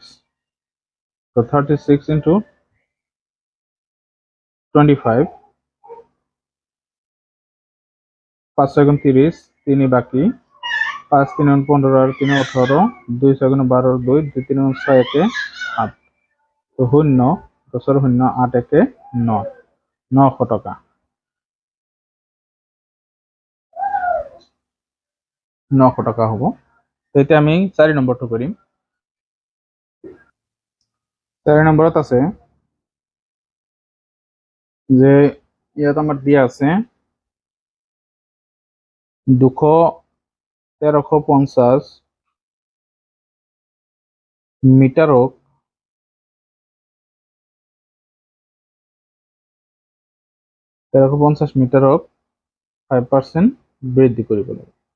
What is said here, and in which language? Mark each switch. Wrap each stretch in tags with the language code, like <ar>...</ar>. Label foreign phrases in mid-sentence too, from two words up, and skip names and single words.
<as>তো 36 ইনটু 25 5 6 30 3 বাকি 5 3 15 আর 3 18 2 6 12 2 2 3 6 একে 8 তো শূন্য 10 শূন্য 8 একে 9 900 টাকা 900 টাকা হবো। তো এটা আমি 4 নম্বরটো করিম। 4 নম্বরত আছে যে ইয়াত আমার দিয়া আছে 1350 মিটারক 5% বৃদ্ধি কৰিব লাগে।</as>